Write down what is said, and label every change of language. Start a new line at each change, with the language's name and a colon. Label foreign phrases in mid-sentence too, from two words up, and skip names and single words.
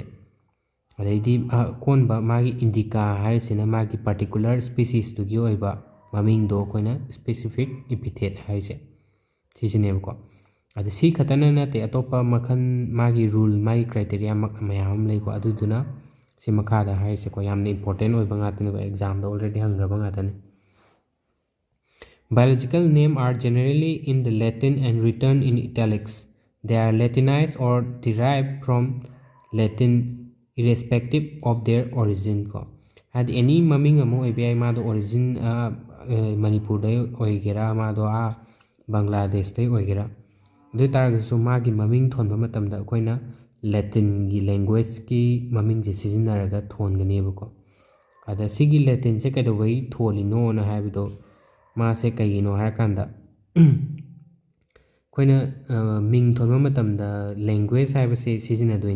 Manipuri: ꯑꯗꯩꯗꯤ ꯑꯀꯣꯟꯕ ꯃꯥꯒꯤ ꯏꯟꯗꯤꯀꯥ ꯍꯥꯏꯔꯤꯁꯤꯅ ꯃꯥꯒꯤ ꯄꯥꯔꯇꯤꯀꯨꯂꯔ ꯁ꯭ꯄꯤꯁꯤꯁꯇꯨꯒꯤ ꯑꯣꯏꯕ ꯃꯃꯤꯡꯗꯣ ꯑꯩꯈꯣꯏꯅ
English: specific epithet
Manipuri: ꯍꯥꯏꯔꯤꯁꯦ ꯁꯤꯁꯤꯅꯦꯕꯀꯣ. ꯑꯗ ꯁꯤ ꯈꯛꯇꯅ ꯅꯠꯇꯦ, ꯑꯇꯣꯞꯄ ꯃꯈꯜ ꯃꯥꯒꯤ ꯔꯨꯜ ꯃꯥꯒꯤ ꯀ꯭ꯔꯥꯏꯇꯦꯔꯤꯌꯥ ꯃꯌꯥꯝ ꯑꯃ ꯂꯩꯀꯣ. ꯑꯗꯨꯗꯨꯅ ꯁꯤ ꯃꯈꯥꯗ ꯍꯥꯏꯔꯤꯁꯦꯀꯣ ꯌꯥꯝꯅ ꯏꯝꯄꯣꯔꯇꯦꯟ ꯑꯣꯏꯕ ꯉꯥꯛꯇꯅꯦꯀꯣ, ꯑꯦꯛꯖꯥꯝꯗ ꯑꯣꯜꯔꯦꯗꯤ ꯍꯪꯈ꯭ꯔꯕ ꯉꯥꯛꯇꯅꯤ.
English: Biological names are generally in the Latin and written in italics. They are Latinized or derived from Latin irrespective of their origin ko.
Manipuri: Had any maming amo ABI mado origin Manipur day oigera mado Bangladesh day oigera. ꯑꯗꯨ ꯑꯣꯏꯇꯥꯔꯒꯁꯨ ꯃꯥꯒꯤ ꯃꯃꯤꯡ ꯊꯣꯟꯕ ꯃꯇꯝꯗ ꯑꯩꯈꯣꯏꯅ ꯂꯦꯇꯤꯟꯒꯤ ꯂꯦꯡꯒ꯭ꯋꯦꯖꯀꯤ ꯃꯃꯤꯡꯁꯦ ꯁꯤꯖꯤꯟꯅꯔꯒ ꯊꯣꯟꯒꯅꯦꯕꯀꯣ. ꯑꯗ ꯁꯤꯒꯤ ꯂꯦꯇꯤꯟꯁꯦ ꯀꯩꯗꯧꯕꯩ ꯊꯣꯜꯂꯤꯅꯣꯅ ꯍꯥꯏꯕꯗꯣ, ꯃꯥꯁꯦ ꯀꯩꯒꯤꯅꯣ ꯍꯥꯏꯔꯀꯥꯟꯗ ꯑꯩꯈꯣꯏꯅ ꯃꯤꯡ ꯊꯣꯟꯕ ꯃꯇꯝꯗ ꯂꯦꯡꯒ꯭ꯋꯦꯖ ꯍꯥꯏꯕꯁꯦ ꯁꯤꯖꯤꯟꯅꯗꯣꯏꯅꯤ.